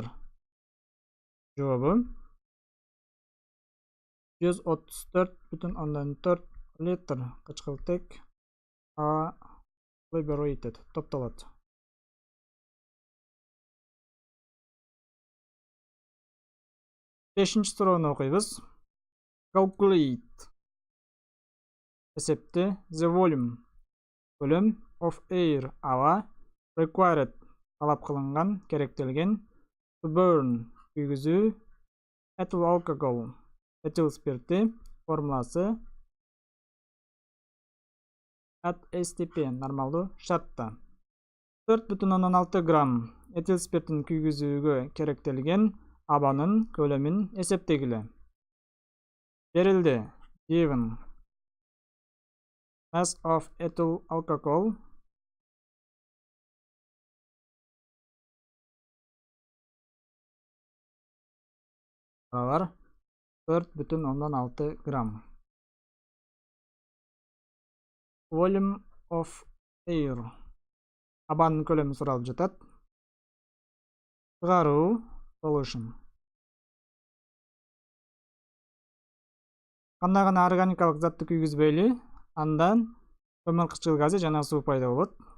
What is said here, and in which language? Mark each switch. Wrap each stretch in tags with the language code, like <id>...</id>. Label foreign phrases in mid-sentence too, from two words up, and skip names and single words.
<ky>Cevabı 134,4 litr кычкылтек аба liberated топтолот. 5-ci суроону окуйбуз.</ky> <en>Calculate эсепти the volume көлөм of air аба required</en> <ky>талап кылынган керектелген</ky> <en>to burn күйгүзүү ethyl alcohol</en> <ky>этил спирти формуласы</ky> <en>at STP</en> <ky>нормалдуу шартта 4,6 грамм этил спиртин күйгүзүүгө керектелген абанын көлөмүн эсептегиле. Берилди.</ky> <en>Given mass of ethyl alcohol</en> <ky>барабар 4,6 грамм.</ky> <en>Volume of air</en> <ky>абанын көлөмү суралып жатат. Чыгаруу solution. Кандай гана органикалык затты күйгүзбөйлү, андан көмүр кычкыл газы жана суу пайда болот.</ky>